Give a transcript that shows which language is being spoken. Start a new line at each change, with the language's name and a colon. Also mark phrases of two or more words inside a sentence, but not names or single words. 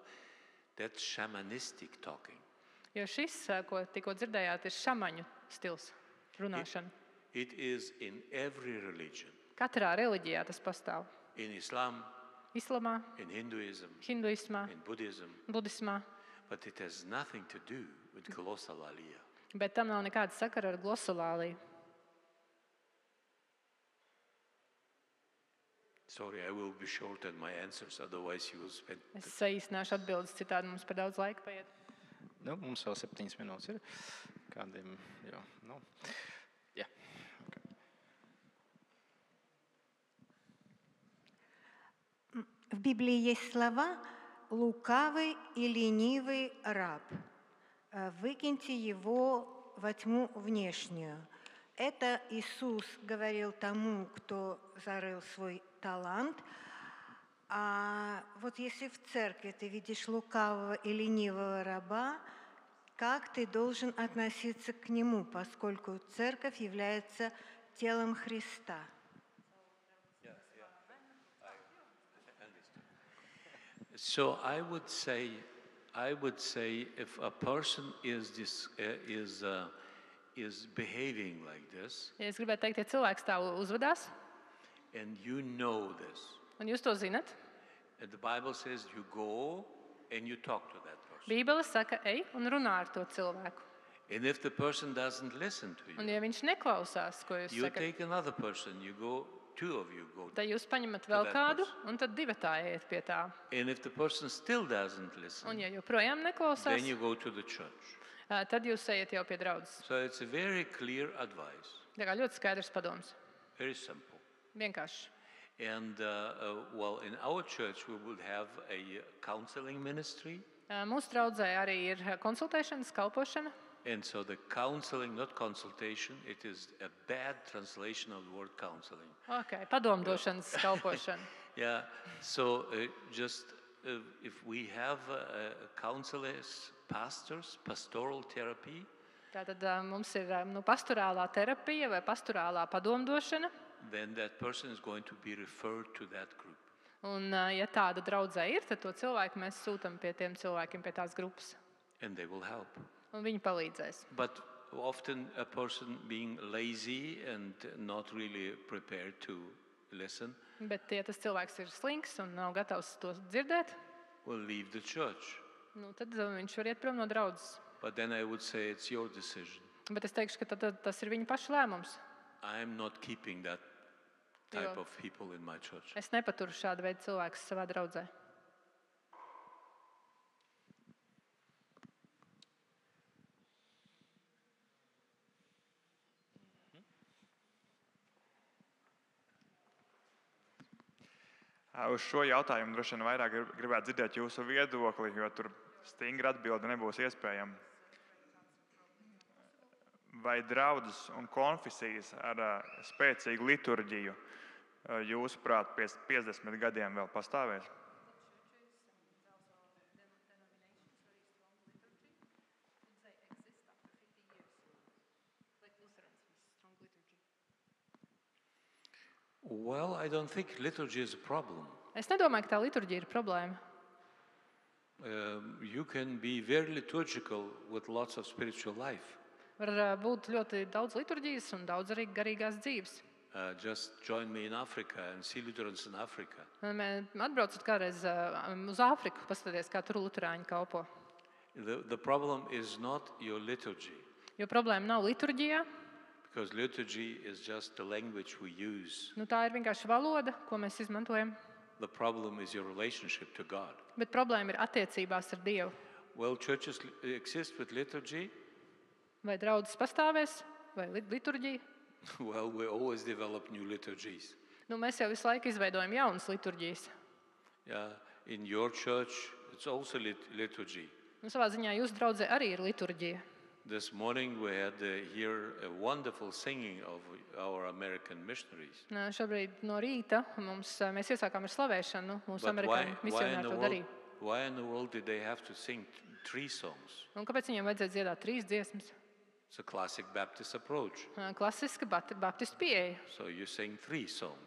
English: That's shamanistic talking.
Latvian: Jo šis, ko tikko dzirdējāt, ir šamaņu stils runāšana.
English: It is in every religion.
Latvian: Katrā reliģijā tas pastāv.
English: In Islam,
Latvian: Islamā,
English: in Hinduism,
Latvian: hinduismā,
English: in Buddhism,
Latvian: budismā,
English: but it has nothing to do with glossolalia.
Latvian: bet tam nav nekāda sakara ar glosolāliju.
English: Sorry, I will be short in my answers, otherwise you will spend.
Latvian: Es saīsināšu atbildes, citādi mums par daudz laika paiet. Nu, mums vēl 7 minūtes ir. Kādiem, jā, nu. Jā. Okay.
Russian: В Библии есть слова «лукавый и ленивый раб». Выкиньте его во тьму внешнюю. Это Иисус говорил тому, кто зарыл свой талант. А вот если в церкви ты видишь лукавого и ленивого раба, как ты должен относиться к нему, поскольку церковь является телом Христа?
English: So I would say if a person is behaving like this,
Latvian: Ja es gribētu teikt, ja cilvēks tā uzvedās,
English: and you know this,
Latvian: un jūs to zinat,
English: and the Bible says you go and you talk to that person.
Latvian: Bībele saka, ej un runā ar to cilvēku.
English: And if the person doesn't listen to
Latvian: Un you, ja viņš neklausās, ko jūs you sakat,
English: take another person, you go, two of you go.
Latvian: tad jūs paņemat vēl that kādu, person. un tad divatā ejiet pie tā.
English: And if the person still doesn't
Latvian: Un listen, ja joprojām neklausās,
English: then you go to the church.
Latvian: tad jūs ejiet jau pie draudzes.
English: So it's a very clear advice,
Latvian: Tā kā ļoti skaidrs padoms.
English: very simple.
Latvian: Vienkārši.
English: And well, in our church we would have a counseling ministry.
Latvian: Mūsu draudzē arī ir konsultēšanas, kalpošana.
English: And so the counseling, not consultation, it is a bad translation of the word counseling.
Latvian: Okay, padomdošanas kalpošana.
English: Yeah, so if we have counselors, pastors, pastoral therapy,
Latvian: Tātad mums ir pastorālā terapija vai pastorālā padomdošana.
English: then that person is going to be referred to that group.
Latvian: Un, ja tāda draudzē ir, tad to cilvēku mēs sūtam pie tiem cilvēkiem, pie tās grupas.
English: And they will help.
Latvian: Un viņi palīdzēs.
English: But often a person being lazy and not really prepared to listen
Latvian: Bet, ja tas cilvēks ir slings un nav gatavs to dzirdēt,
English: will leave the church.
Latvian: tad viņš var iet prom no draudzes.
English: But then I would say it's your decision.
Latvian: Bet es teikšu, ka tad tas ir viņa paša lēmums.
English: I am not keeping that type Jo. of people in my church.
Latvian: Es nepaturu šādu veidu cilvēkus savā draudzē. Uz šo jautājumu droši vien vairāk gribētu dzirdēt jūsu viedokli, jo tur stingra atbilde nebūs iespējama. Vai draudzes un konfesijas ar spēcīgu liturģiju jūsuprāt pēc 50 gadiem vēl pastāvēs?
English: Well, I don't think liturgy is a problem.
Latvian: Es nedomāju, ka tā liturģija ir problēma.
English: You can be very liturgical with lots of spiritual life.
Latvian: Var būt ļoti daudz liturģijas un daudz arī garīgās dzīves.
English: Just join me in Africa and see Lutherans in Africa.
Latvian: Atbraucat kādreiz uz Āfriku, paskatieties, kā tur luterāņi kalpo.
English: The problem is not your liturgy,
Latvian: Jo problēma nav liturģijā.
English: because liturgy is just the language we use.
Latvian: Tā ir vienkārši valoda, ko mēs izmantojam.
English: The problem is your relationship to God.
Latvian: Bet problēma ir attiecībās ar Dievu.
English: Well, churches exist with liturgy,
Latvian: Vai draudzes pastāvēs, vai liturģija?
English: Well, we always develop new liturgies.
Latvian: Nu, mēs jau visu laiku izveidojam jaunas liturģijas.
English: Yeah, in your church, it's also liturgy.
Latvian: Nu, savā ziņā jūsu draudzē arī ir liturģija.
English: This morning we had here a wonderful singing of our American missionaries.
Latvian: Šobrīd no rīta mēs iesākām ar slavēšanu mūsu amerikāņu misionāru to darīja.
English: Why in the world did they have to sing 3 songs?
Latvian: Un kāpēc viņiem vajadzēja dziedāt 3 dziesmas?
English: It's a classic Baptist approach.
Latvian: Klasiska baptistu pieeja.
English: So you sing 3 songs.